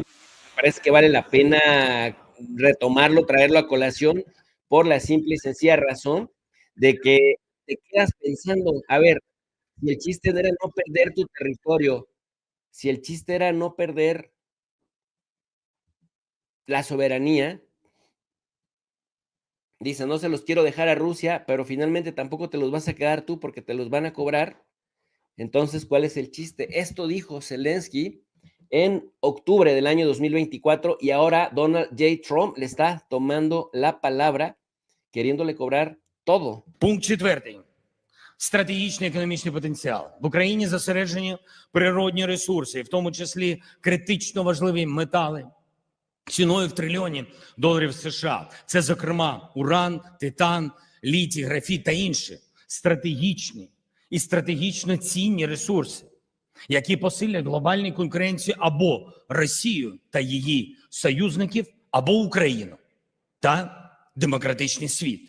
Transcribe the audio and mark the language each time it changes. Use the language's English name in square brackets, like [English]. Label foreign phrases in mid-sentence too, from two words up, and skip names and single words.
[Spanish] Parece que vale la pena retomarlo, traerlo a colación por la simple y sencilla razón de que te quedas pensando, a ver, si el chiste era no perder tu territorio, si el chiste era no perder la soberanía, dice, no se los quiero dejar a Rusia, pero finalmente tampoco te los vas a quedar tú porque te los van a cobrar. Entonces, ¿cuál es el chiste? Esto dijo Zelensky en octubre del año 2024 y ahora Donald J. Trump le está tomando la palabra, queriéndole cobrar todo. [Ukrainian] Пункт 4. Стратегічний економічний потенціал. В Україні зосереджені природні ресурси, в тому числі критично важливі метали, ціною в трильйони доларів США. Це, зокрема, уран, титан, літій, графіт та інші стратегічні і стратегічно цінні ресурси, які посилять глобальну конкуренцію або Росію та її союзників, або Україну та демократичний світ.